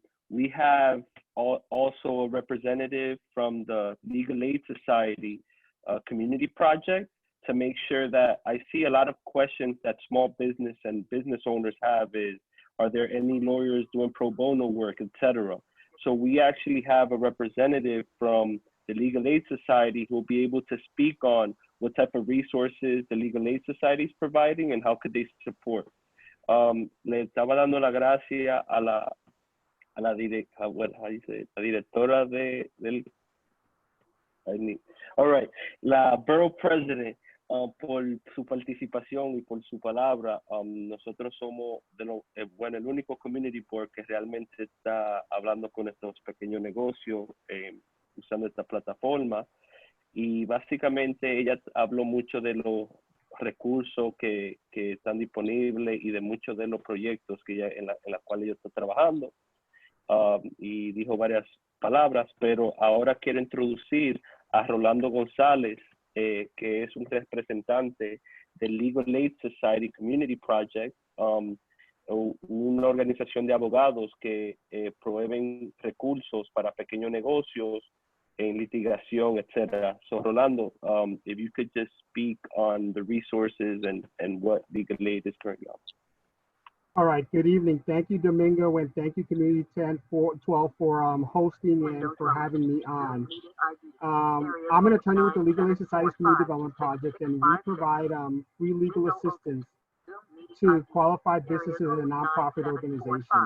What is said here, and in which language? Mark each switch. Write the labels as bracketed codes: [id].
[en] We have also a representative from the Legal Aid Society community project to make sure that I see a lot of questions that small business and business owners have is, are there any lawyers doing pro bono work, etc. So we actually have a representative from the Legal Aid Society who will be able to speak on what type of resources the Legal Aid Society is providing and how could they support. [es] Le estaba dando la gracia a la directora del, all right, la Borough President por su participación y por su palabra. Nosotros somos bueno, el único community board que realmente está hablando con estos pequeños negocios usando esta plataforma, y básicamente ella habló mucho de los recursos que están disponibles y de muchos de los proyectos que ella, en la cual ella está trabajando, y dijo varias palabras, pero ahora quiero introducir a Rolando González, que es un representante del Legal Aid Society Community Project, una organización de abogados que proveen recursos para pequeños negocios en litigación, etc. [en] So Rolando, if you could just speak on the resources and what Legal Aid is currently on. All right, good evening. Thank you, Domingo, and thank you, Community 10-12 for hosting and for having me on. I'm an attorney with the Legal Aid Society's Community Development Project, and we provide free legal assistance to qualified businesses and nonprofit organizations.